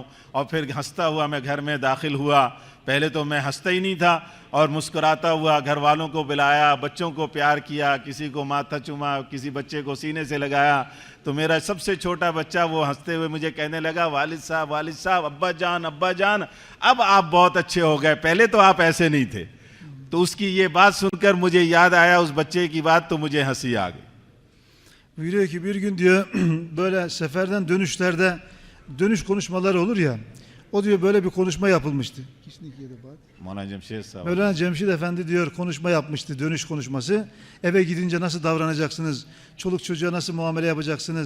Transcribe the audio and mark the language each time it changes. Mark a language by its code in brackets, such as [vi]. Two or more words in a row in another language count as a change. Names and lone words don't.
[ur] اور پھر ہنستا ہوا میں گھر میں داخل ہوا۔ پہلے تو میں ہنستا ہی نہیں تھا اور مسکراتا ہوا گھر والوں کو بلایا، بچوں کو پیار کیا، کسی کو ماتھا چوما، کسی بچے کو سینے سے لگایا. تو میرا سب سے چھوٹا بچہ وہ ہنستے ہوئے مجھے کہنے لگا والد صاحب، ابا جان، اب آپ بہت اچھے ہو گئے، پہلے تو آپ ایسے نہیں تھے. تو اس کی یہ بات سن کر مجھے یاد آیا اس بچے کی بات، تو مجھے ہنسی آ گئی. [tr] Buyuruyor ki bir gün diyor böyle seferden dönüşlerde dönüş konuşmaları olur ya. O diyor böyle bir konuşma yapılmıştı. Mevlana Cemşid Saab. Mevlana Cemşid Efendi diyor konuşma yapmıştı, dönüş konuşması. Eve gidince nasıl davranacaksınız? Çoluk çocuğa nasıl muamele yapacaksınız?